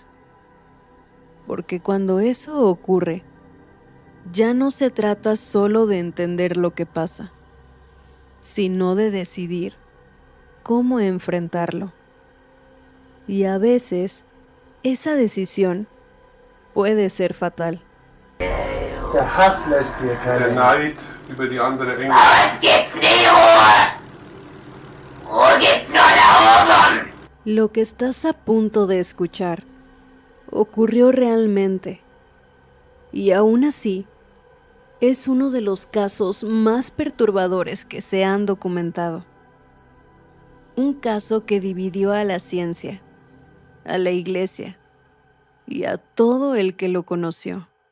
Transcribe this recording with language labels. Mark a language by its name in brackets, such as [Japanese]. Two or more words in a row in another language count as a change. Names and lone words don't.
[Spanish] Porque cuando eso ocurre, ya no se trata solo de entender lo que pasa, sino de decidir cómo enfrentarlo. Y a veces, esa decisión puede ser fatal. [German] Der Hass lässt hier keine Der Neid über die andere Engel. Was gibt's nie Ruhe? Ruhe gibt's nur da oben. [Spanish] Lo que estás a punto de escuchar ocurrió realmente, y aún así, es uno de los casos más perturbadores que se han documentado. Un caso que dividió a la ciencia, a la iglesia y a todo el que lo conoció.